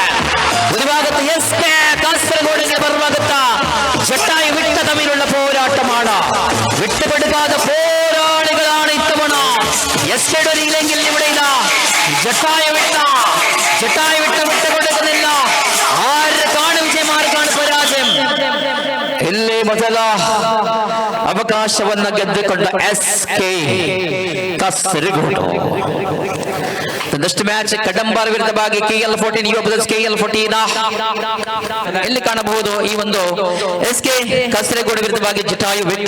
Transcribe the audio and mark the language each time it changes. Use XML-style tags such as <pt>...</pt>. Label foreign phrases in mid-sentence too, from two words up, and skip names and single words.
<ml>ഒരു ഭാഗത്ത് എസ്കെ കാസർഗോഡിന്റെ മറുഭാഗത്ത് ജട്ടായു വിട്ട തമ്മിലുള്ള പോരാട്ടമാണ്. വിട്ടുകൊടുക്കാതെ പോരാളികളാണ് ഇത്തവണ. എസ്കെയുടെ ഒരു ഇല്ലെങ്കിൽ ഇവിടെയില്ല. ജട്ടായു വിട്ട വിട്ടുകൊടുക്കുന്നില്ല. ആർക്കാണ് വിജയം, ആർക്കാണ് പരാജയം?</ml> <kn>ಇಲ್ಲಿ ಮೊದಲ ಅವಕಾಶವನ್ನು ಗೆದ್ದುಕೊಂಡ ಎಸ್ಕೆ ಕಾಸರಗೋಡು. ಒಂದಷ್ಟು ಮ್ಯಾಚ್ ಕಡಂಬಾರ ವಿರುದ್ಧವಾಗಿ KL14 ಯುವ ಬ್ರದರ್ಸ್ KL14 ಇಲ್ಲಿ ಕಾಣಬಹುದು. ಈ ಒಂದು ಎಸ್ಕೆ ಕಾಸರಗೋಡು ವಿರುದ್ಧವಾಗಿ ಜಟಾಯು ವಿಟ್ಲ.</kn>